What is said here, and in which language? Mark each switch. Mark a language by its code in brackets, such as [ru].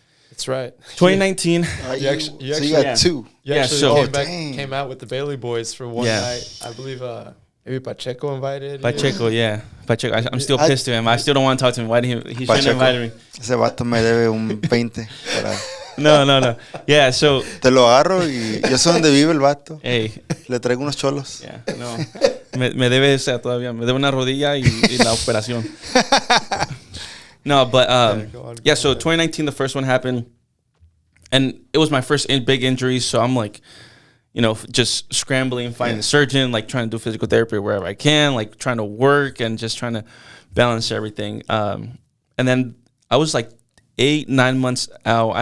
[en] that's right. 2019. You actually got two. You actually came out with the Bailey boys for one night. I believe maybe Pacheco invited Pacheco, yeah. Pacheco. I'm still pissed at him. I still don't want to talk to him. Why didn't he shouldn't have invited me. [es] Ese vato me debe un 20. [en] No. Yeah, so. [es] Te lo agarro y yo sé dónde vive el vato. Hey. Le traigo unos cholos. [en] Yeah, no. [es] Me debe, o sea, todavía. Me debe una rodilla y la operación. [en] No, but so 2019, the first one happened, and it was my first big injury. So I'm like, you know, just scrambling, finding a surgeon, like trying to do physical therapy wherever I can, like trying to work and just trying to balance everything. And then I was like 8-9 months out.